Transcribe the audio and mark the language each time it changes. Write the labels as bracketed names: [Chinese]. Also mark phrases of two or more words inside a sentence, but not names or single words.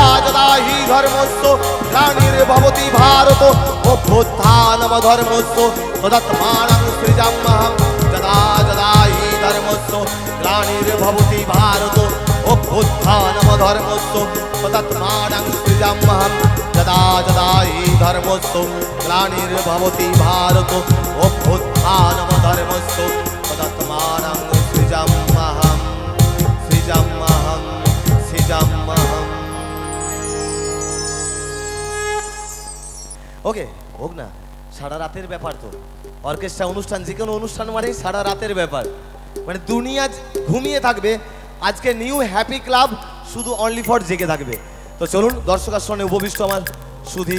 [Sanskrit] यदा हि धर्मस्य ग्लानिर् भवति भारत अभ्युत्थानम् धर्मस्य तदात्मानं सृजाम्यहम् यदा यदा हि धर्मस्य ग्लानिर् भवति भारत अभ्युत्थानम् धर्मस्य तदात्मानं सृजाम्यहम् यदा यदा हि धर्मस्य ग्लानिर् भवति भारत अभ्युत्थानम् धर्मस्य तदात्मानं सृजाम्यहम् सृजाम्यहम् सृजाम्यहम् Srijamaham [Bangla] ওকে হোক না সারা রাতের ব্যাপার তো অর্কেস্ট্রা অনুষ্ঠান যে কোনো অনুষ্ঠান মানে সারা রাতের ব্যাপার মানে দুনিয়া ঘুমিয়ে থাকবে আজকে নিউ হ্যাপি ক্লাব শুধু [English] only for [Bangla] জেগে থাকবে তো চলুন দর্শক আসনে উপবিষ্ট আমার সুধী